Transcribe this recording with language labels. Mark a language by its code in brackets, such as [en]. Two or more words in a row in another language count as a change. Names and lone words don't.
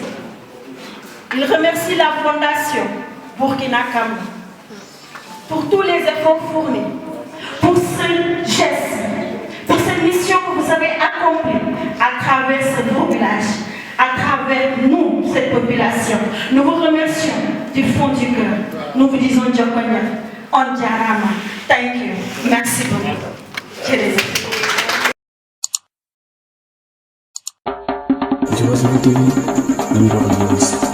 [fr] Il remercie la Fondation Burkina Kamou pour tous les efforts fournis, pour ce geste, pour cette mission que vous avez accomplie à travers ce beau village, à travers nous, cette population. Nous vous remercions du fond du cœur. Nous vous disons Djokonia, Ondiarama. [en] Thank you. [fr] Merci beaucoup. [id] Jawab TV, dan